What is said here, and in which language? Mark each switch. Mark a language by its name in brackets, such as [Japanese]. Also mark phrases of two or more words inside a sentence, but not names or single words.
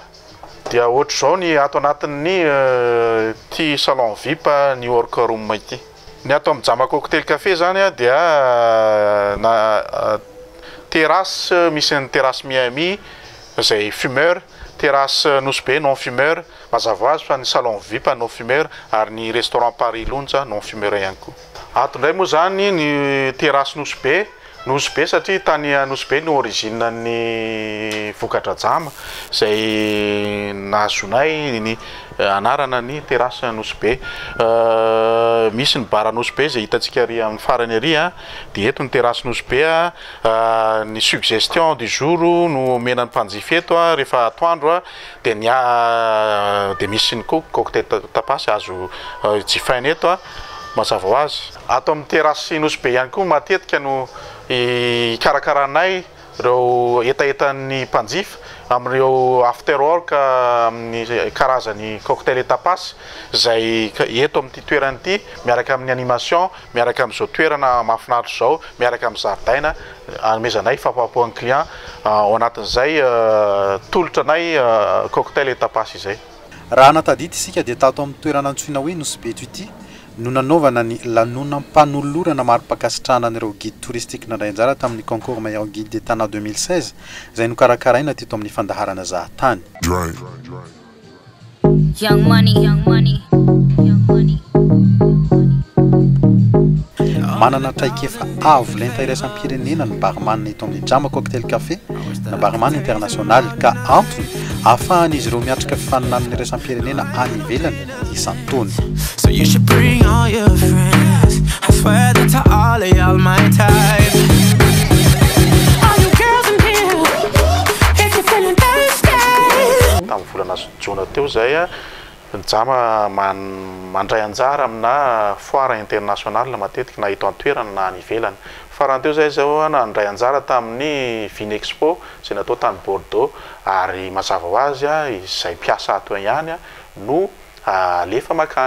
[Malagasy] Dia ohatr'izao ny ato anatin'ny ty [French] salon VIP [Malagasy] New York room ity. Ny ato amin'ny DZAMA COKTAIL CAFE zany dia terasy misy ny terasy Miami izay fumeur, terasy NOSY BE [French] non fumeur, [Malagasy] mazava ho azy fa ny salon VIP [French] non fumeur [Malagasy] ary ny restaurant Paris Lounge [French] non fumeur [Malagasy] ihany koa. Ato indray moa zany ny terasy NOSY BE satria tany NOSY BE no origine ny vokatra DZAMA izay nahazonay ny anarana ny terasy NOSY BE. Misy ny bara NOSY BE izay hitantsika ary amin'ny farany ary dia eto ny terasy NOSY BE ny [French] suggestion du jour [Malagasy] no omenan'ny mpanjifa eto rehefa atoandro dia misy ny cocktail tapasy azo jifaina eto mazava ho azy. Ato amin'ny terasy NOSY BE ihany koa matetika no ikarakaranay ireo etaetan'ny mpanjifa amin'ireo [English] after work [Malagasy] amin'ny karazany cocktail et tapasy izay eto amin'ity toerana ity miaraka amin'ny animation, miaraka amin'izao toerana mahafinaritra izao, miaraka amin'ny zaridaina hanomezanay fahapapohan'ny client ao anatin'izay tolotranay cocktail et tapasy izay. Raha natadita isika dia tato amin'ny toerana antsoina hoe NOSY BE ity no nanaovana ny lanonam-panolorana mari-pakasitrahana an'ireo [French] guide touristique [Malagasy] nandray anjara tamin'ny [French] concours meilleur guide d'État [Malagasy] 2016 izay nokarakaraina teto amin'ny fandaharana Zahatany. [English] Young money, young money, young money. [Malagasy] manana traikefa avo lenta iraisam-pirenena ny barman eto amin'ny DZAMA COKTAIL CAFE na [French] barman international [Malagasy] ka antony ahafahan'izy ireo miatrika fifaninan'ny iraisam-pirenena any ivelany isan-taona. [English] So you should bring all your friends. I swear that to all my type. All you girls in here, if you're feeling thirsty. [Malagasy] Tamin'ny volana jona teo zay DZAMA mandray anjara amina [French] foire internationale [Malagasy] matetika na eto an-toerana na any ivelany. Farany teo zay zao nandray anjara tamin'ny Vinexpo izay natao tany Bordeaux ary mazava ho azy izay mpiasa ato ihany no alefa makany.